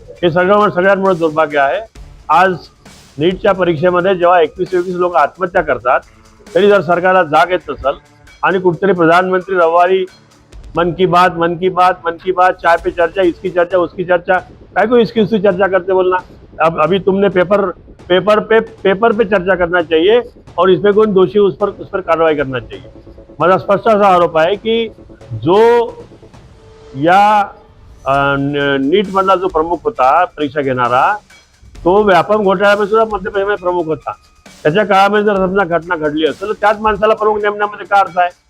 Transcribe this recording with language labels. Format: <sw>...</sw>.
<mr>हे सगळ्यात मोठं दुर्भाग्य आहे। आज नीटच्या परीक्षेमध्ये जेव्हा 21 लोक आत्महत्या करतात, तरी जर सरकारला जाग येत नसेल आणि कुठेतरी प्रधानमंत्री रविवारी मन की बात, चाय पे चर्चा,</mr> <hi>इसकी चर्चा, उसकी चर्चा, काय को इसकी उसकी चर्चा करते बोलना। अब अभी तुमने पेपर पे चर्चा करना चाहिए और इसमें कोई दोषी उस पर कार्रवाई करना चाहिए।</hi> <mr>माझा स्पष्ट असा आरोप आहे की जो या नीट मधला जो प्रमुख होता परीक्षा घेणारा, तो व्यापम घोटाळ्यामध्ये सुद्धा मध्य प्रदेशमध्ये प्रमुख होता। त्याच्या काळामध्ये जर समजा घटना घडली असेल तर त्याच माणसाला प्रमुख नेमण्यामध्ये काय अर्थ आहे?</mr>